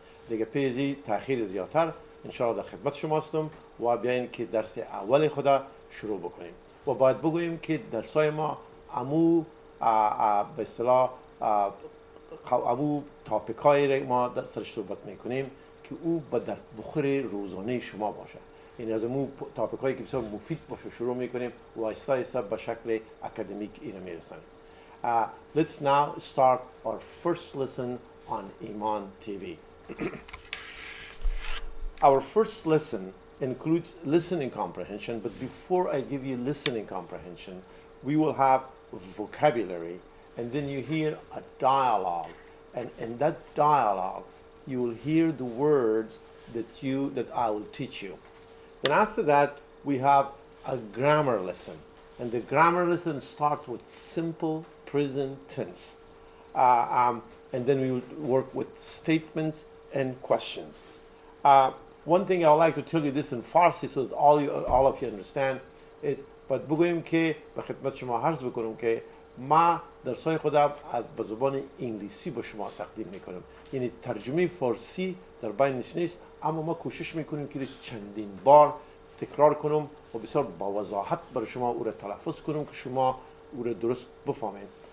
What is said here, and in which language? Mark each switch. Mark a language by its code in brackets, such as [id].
[fa] دیگه پیزی تأخیر زیادتر انشاءالله در خدمت شما هستم و بیاین که درس اول خود شروع بکنیم و باید بگوییم که درسای ما امو به اصطلاح امو تاپیکایی ما در سرش صحبت میکنیم که او به در بخور روزانه شما باشه، یعنی از امو تاپیکایی که بسیار مفید باشه شروع میکنیم و آهسته آهسته به شکل اکادمیک اینو میرسانیم. [en] Let's now start our first lesson on Iman TV. Our first lesson includes listening comprehension, but before I give you listening comprehension, we will have vocabulary, and then you hear a dialogue, and in that dialogue, you will hear the words that I will teach you. Then after that, we have a grammar lesson, and the grammar lesson starts with simple present tense, and then we will work with statements and questions. One thing I would like to tell you this in Farsi so that all of you understand is [fa] باید بگویم که به خدمت شما عرض بکنم که ما درسای خودم از به زبان انگلیسی به شما تقدیم میکنم، یعنی ترجمه فارسی در بینش نیست، اما ما کوشش میکنیم که چندین بار تکرار کنم و بسیار با وضاحت برای شما او را تلفظ کنم که شما او را درست بفهمید.